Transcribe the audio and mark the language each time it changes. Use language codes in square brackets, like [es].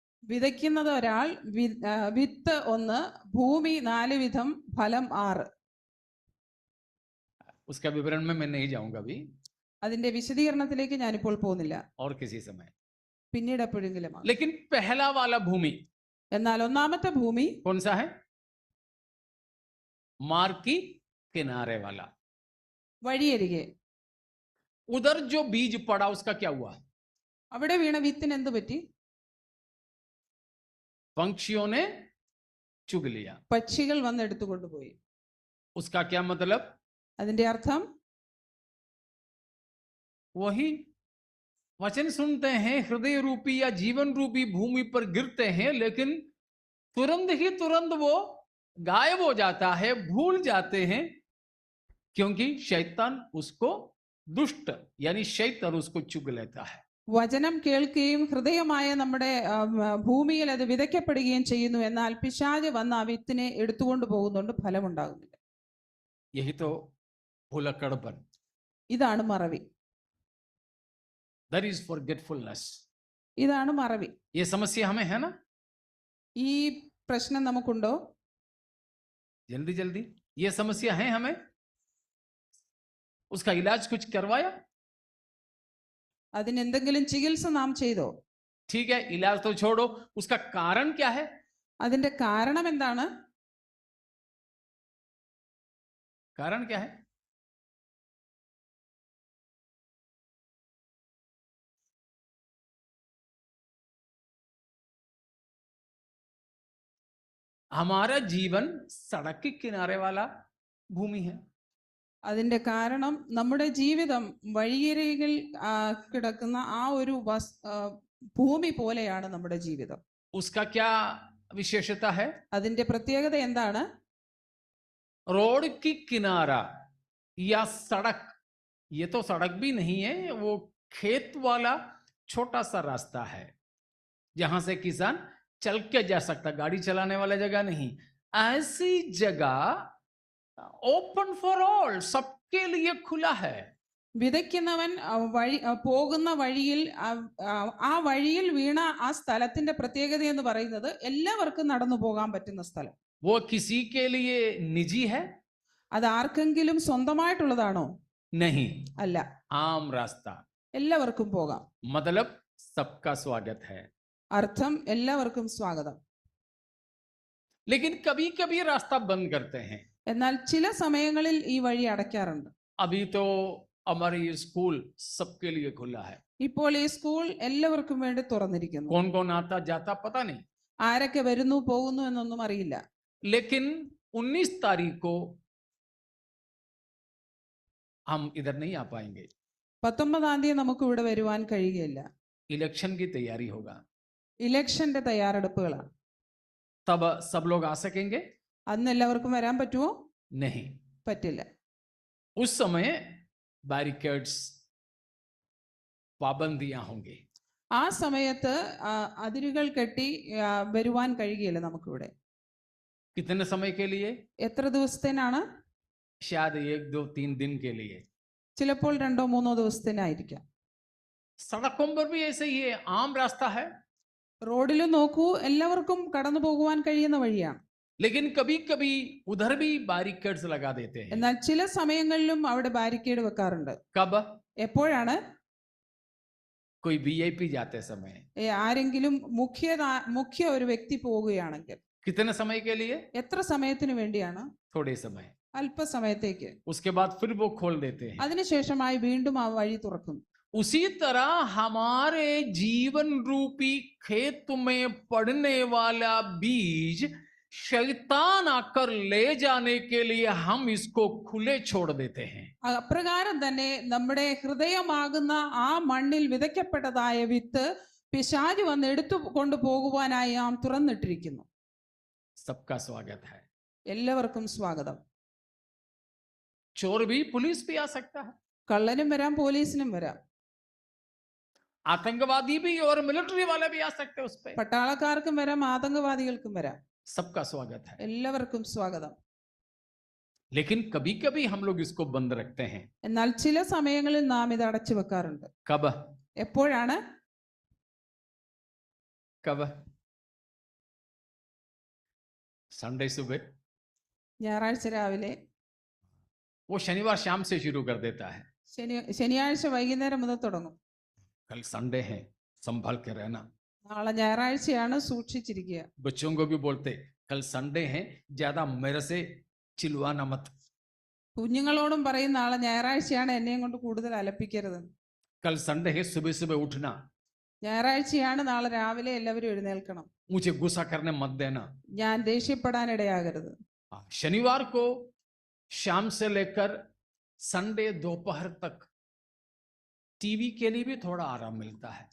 [ml] വിതയ്ക്കുന്നത് ഒരാൾ, വിത്ത് 1, ഭൂമി 4 വിധം, ഫലം 6. [hi] उसका विवरण में मैं नहीं जाऊंगा अभी, [ml] അതിന്റെ വിശദീകരണത്തിലേക്ക് ഞാനിപ്പോൾ പോകുന്നില്ല, [hi] और किसी समय, [ml] പിന്നീട് എപ്പോഴെങ്കിലും. [hi] लेकिन पहला वाला भूमि, [ml] എന്നാൽ ഒന്നാമത്തെ ഭൂമി [hi] कौन सा है? मार्ग की किनारे वाला, [ml] വഴിയരികെ. [hi] उधर जो बीज पड़ा उसका क्या हुआ? [ml] അവിടെ വീണ വിത്തിന് എന്ത് പറ്റി? [hi] पंक्षियों ने चुग लिया। [ml] പക്ഷികൾ വന്ന് എടുത്തു കൊണ്ടുപോയി. [hi] उसका क्या मतलब? [ml] അതിന്റെ अर्थം [hi] वही वचन सुनते हैं, हृदय रूपी या जीवन रूपी भूमि पर गिरते हैं, लेकिन तुरंत वो गायब हो जाता है, भूल जाते हैं, क्योंकि शैतान उसको, दुष्ट यानी शैतान उसको चुग लेता है। [ml] വചനം കേൾക്കുകയും ഹൃദയമായ നമ്മുടെ ഭൂമിയിൽ അത് വിതയ്ക്കപ്പെടുകയും ചെയ്യുന്നു, എന്നാൽ പിശാച് വന്ന് ആ വിത്തിനെ എടുത്തുകൊണ്ട് പോകുന്നുണ്ട്, ഫലമുണ്ടാകുന്നില്ല. [hi] यही तो भुलक्कड़पन, [ml] ഇതാണ് മറവി. [en] that is forgetfulness. [ml] ഇതാണ് മറവി. [hi] ये समस्या हमें है ना? [ml] ഈ പ്രശ്നം നമുക്കുണ്ടോ? [hi] जल्दी जल्दी, ये समस्या है हमें? उसका इलाज कुछ करवाया? [ml] അതിന് എന്തെങ്കിലും ചികിത്സ നാം ചെയ്തോ? [hi] ठीक है, इलाज तो छोड़ो, उसका कारण क्या है? [ml] അതിന്റെ കാരണം എന്താണ്? [hi] कारण क्या है? हमारा जीवन सड़क के किनारे वाला भूमि है. [ml] അതിന്റെ കാരണം നമ്മുടെ ജീവിതം വഴിയരികിൽ കിടക്കുന്ന ആ ഒരു ഭൂമി പോലെയാണ് നമ്മുടെ ജീവിതം. [hi] उसका क्या विशेषता है? [ml] അതിന്റെ പ്രത്യേകത എന്താണ്? [hi] रोड की किनारा या सड़क, ये तो सड़क भी नहीं है, वो खेत वाला छोटा सा रास्ता है जहां से किसान चल के जा सकता, गाड़ी चलाने वाला जगह नहीं, ऐसी जगह [en] open for all, [hi] सबके लिए खुला है. [ml] വിതയ്ക്കുന്നവൻ വഴി പോകുന്ന വഴിയിൽ ആ വഴിയിൽ വീണ ആ സ്ഥലത്തിന്റെ പ്രത്യേകത എന്ന് പറയുന്നത് എല്ലാവർക്കും നടന്നു പോകാൻ പറ്റുന്ന സ്ഥലം. [hi] वो किसी के लिए निजी है? [ml] അത് ആർക്കെങ്കിലും സ്വന്തമായിട്ടുള്ളതാണോ? [hi] नहीं, [ml] അല്ല, [hi] आम रास्ता, [ml] എല്ലാവർക്കും പോകാം. [hi] मतलब सबका स्वागत है. [ml] അർത്ഥം എല്ലാവർക്കും സ്വാഗതം. [hi] लेकिन कभी कभी रास्ता बंद करते हैं. [ml] എന്നാൽ ചില സമയങ്ങളിൽ ഈ വഴി അടയ്ക്കാറുണ്ട്. [hi] अभी तो हमारे ये स्कूल सबके लिए खुला है. [ml] ഇപ്പോൾ ഈ സ്കൂൾ എല്ലാവർക്കും വേണ്ടി തുറന്നിരിക്കുന്നു. [hi] कौन कौन आता जाता पता नहीं, [ml] ആരൊക്കെ വരുന്നു പോകുന്നു എന്നൊന്നും അറിയില്ല. [hi] लेकिन 19 तारीख को हम इधर नहीं आ पाएंगे. [ml] 19-ാം തീയതി നമുക്ക് ഇവിടെ വരുവാൻ കഴിയുകയില്ല. [hi] इलेक्शन की तैयारी होगा, [ml] ഇലക്ഷന്റെ തയ്യാറെടുപ്പുകളാണ്. [hi] तब सब लोग आ सकेंगे? [ml] അന്ന് എല്ലാവർക്കും വരാൻ പറ്റുമോ? [hi] नहीं, [ml] പറ്റില്ല. [hi] उस समय बैरिकेड्स, पाबंदियां होंगी. [ml] ആ സമയത്ത് അതിരുകൾ കെട്ടി വരുവാൻ കഴിയുകയില്ല നമുക്കിവിടെ. [hi] कितने समय के लिए? [ml] എത്ര ദിവസത്തേനാണ്? [hi] शायद 1, 2, 3 दिन के लिए. [ml] ചിലപ്പോൾ 2-3 ദിവസത്തേനായിരിക്കാം. [hi] सड़कों पर भी ऐसे ही है, आम रास्ता है. [ml] റോഡിലും നോക്കൂ, എല്ലാവർക്കും കടന്നു പോകുവാൻ കഴിയുന്ന വഴിയാണ്. [hi] लेकिन कभी कभी उधर भी बैरिकेड्स लगा देते हैं. [ml] എന്നാൽ ചില സമയങ്ങളിലും അവിടെ ബാരിക്കേഡ് വെക്കാറുണ്ട്. [hi] कब? [ml] എപ്പോഴാണ്? [hi] कोई वीआईपी जाते समय. [ml] ആരെങ്കിലും മുഖ്യ ഒരു വ്യക്തി പോവുകയാണെങ്കിൽ. [hi] कितने समय के लिए? [ml] എത്ര സമയത്തിന് വേണ്ടിയാണ്? [hi] थोड़े समय. [ml] അല്പസമയത്തേക്ക്. [hi] उसके बाद फिर वो खोल देते हैं. [ml] അതിനുശേഷമായി വീണ്ടും ആ വഴി തുറക്കും. [hi] उसी तरह हमारे जीवन रूपी खेत में पड़ने वाला बीज शैतान आकर ले जाने के लिए हम इसको खुले छोड़ देते हैं. [ml] അപ്രകാരം തന്നെ നമ്മുടെ ഹൃദയമാകുന്ന ആ മണ്ണിൽ വിതയ്ക്കപ്പെട്ടതായ വിത്ത് പിശാച് വന്ന് എടുത്തു കൊണ്ടുപോകുവാനായി നാം തുറന്നിട്ടിരിക്കുന്നു. [hi] सबका स्वागत है. [ml] എല്ലാവർക്കും സ്വാഗതം. [hi] चोर भी, पुलिस भी आ सकता है, [ml] കള്ളനും വരാം, പോലീസിനും വരാം, [hi] आतंकवादी भी और मिलिट्री वाले भी आ सकते हैं उस पे. [ml] പട്ടാളക്കാർക്കും വരാം, ആതങ്കവാദികൾക്കും വരാം. [hi] सबका स्वागत है. [ml] എല്ലാവർക്കും സ്വാഗതം. [hi] लेकिन कभी कभी हम लोग इसको बंद रखते हैं. [ml] എന്നാൽ ചില സമയങ്ങളിൽ നാം ഇത് അടച്ചു വെക്കാറുണ്ട്. [hi] कब? [ml] എപ്പോഴാണ്? [hi] कब? संडे सुबह. [ml] ഞായറാഴ്ച രാവിലെ. [hi] वो शनिवार शाम से शुरू कर देता है. [ml] ശനിയാഴ്ച വൈകുന്നേരം മുതൽ തുടങ്ങും. [hi] कल संडे है, संभाल के रहना. [ml] നാളെ ഞായറാഴ്ചയാണ്, സൂക്ഷിച്ചിരിക്കുക. [hi] बच्चों को भी बोलते कल संडे है, ज्यादा मेरे से चिल्वाना मत. [ml] കുഞ്ഞുങ്ങളോടും പറയും നാളെ ഞായറാഴ്ചയാണ്, എന്നെയും കൊണ്ട് കൂടുതൽ അലപ്പിക്കരുത്. [hi] कल संडे है, सुबह सुबह उठना. [ml] ഞായറാഴ്ചയാണ്, നാളെ രാവിലെ എല്ലാവരും എഴുന്നേൽക്കണം. [hi] मुझे गुस्सा करने मत देना. [ml] ഞാൻ ദേഷ്യപ്പെടാൻ ഇടയാകരുത്. [hi] शनिवार को शाम से लेकर संडे दोपहर तक टीवी के लिए भी थोड़ा आराम मिलता है.